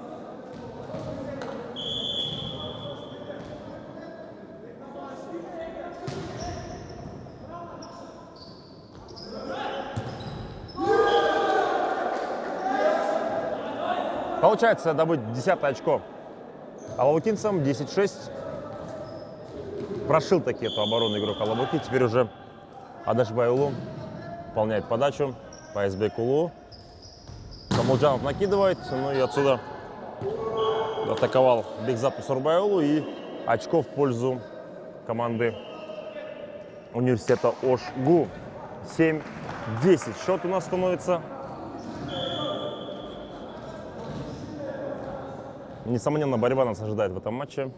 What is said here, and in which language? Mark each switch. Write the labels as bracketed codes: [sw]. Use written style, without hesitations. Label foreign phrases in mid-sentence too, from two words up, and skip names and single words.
[ru] Получается добыть 10-е очко алабукинцам. 10-6. Прошил таки эту оборону игрок Алабуки. Теперь уже Адашбайулу выполняет подачу. Пайсбек Улу. Камалджанов накидывает. Ну и отсюда атаковал Бекзат Усурбайулу. И очко в пользу команды университета Ошгу. 7-10. Счет у нас становится. Несомненно, борьба нас ожидает в этом матче.